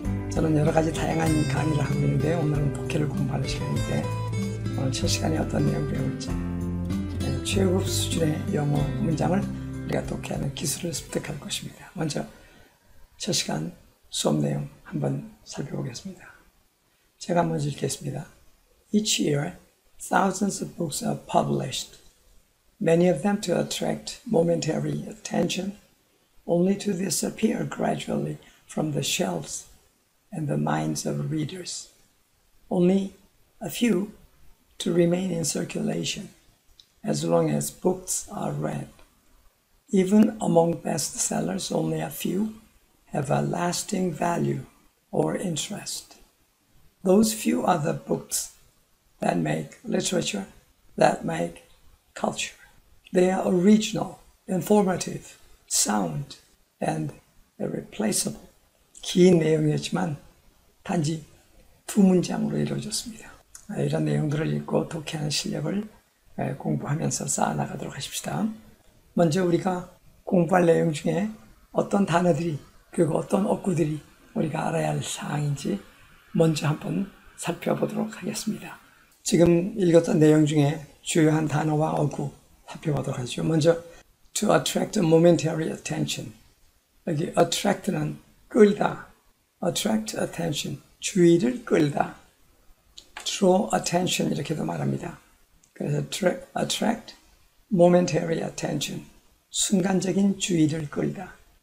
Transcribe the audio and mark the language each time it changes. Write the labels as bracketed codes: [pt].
[ko] 저는 여러 가지 다양한 강의를 하고 있는데 오늘은 독해를 공부하는 시간인데 오늘 첫 시간에 어떤 내용을 배울지 최고급 수준의 영어 문장을 우리가 독해하는 기술을 습득할 것입니다. 먼저 첫 시간 수업 내용 한번 살펴보겠습니다. 제가 먼저 읽겠습니다. [en] Each year, thousands of books are published. Many of them to attract momentary attention, only to disappear gradually from the shelves and the minds of readers. Only a few to remain in circulation as long as books are read. Even among bestsellers, only a few have a lasting value or interest. Those few are the books that make literature, that make culture. They are original, informative, sound, and irreplaceable. [ko] 긴 내용이었지만 단지 두 문장으로 이루어졌습니다. 이런 내용들을 읽고 독해하는 실력을 공부하면서 쌓아나가도록 하십시다. 먼저 우리가 공부할 내용 중에 어떤 단어들이 그리고 어떤 어구들이 우리가 알아야 할 사항인지 먼저 한번 살펴보도록 하겠습니다. 지금 읽었던 내용 중에 주요한 단어와 어구 살펴보도록 하죠. 먼저 [en] to attract momentary attention. [ko] 여기 attract는 끌다, attract attention, 주의를 끌다, draw attention 이렇게도 말합니다. 그래서 [en] attract momentary attention, [ko] 순간적인 주의를 끌다.